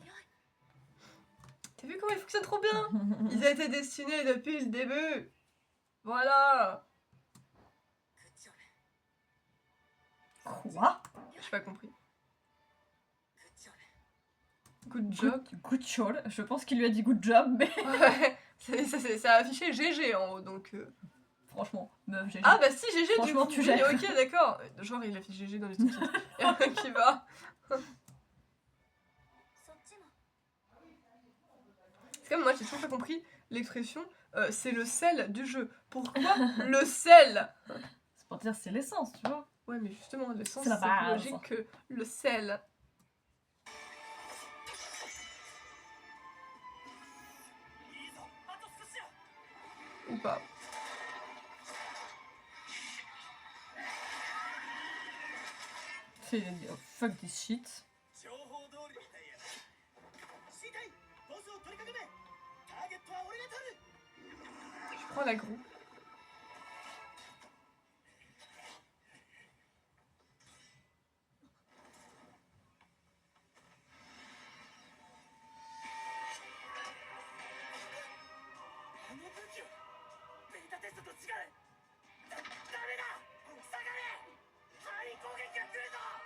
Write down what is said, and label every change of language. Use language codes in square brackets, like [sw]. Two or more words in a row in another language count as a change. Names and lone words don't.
[fr] T'as vu comment ils fonctionnent trop bien? Ils a été destinés depuis le début. Voilà. Quoi? J'ai pas compris. [en] Good job. Good job. [fr] Je pense qu'il lui a dit [en] good job, [fr] mais Ouais, ça a affiché GG en haut, donc... franchement, meuf, j'ai Ah bah si, GG du Franchement, coup, tu oui, gères. ok, d'accord. Genre, il affiche GG dans les sous-titres. Et après, qui va. [ja] そっちも [fr] C'est comme moi, j'ai toujours pas compris l'expression c'est le sel du jeu. Pourquoi le sel? c'est pour dire c'est l'essence, tu vois. Ouais, mais justement, le sens, C'est la c'est plus base. logique que le sel. Ou pas. [en] C'est fuck this shit. [ja] 情報通りみたいやな。死体ボスを取り囲め。ターゲットは俺が取る。 [fr] Je prends la groue. [ja] あの武器はベータテストと違う。ダメだ。下がれ。範囲攻撃が来るぞ。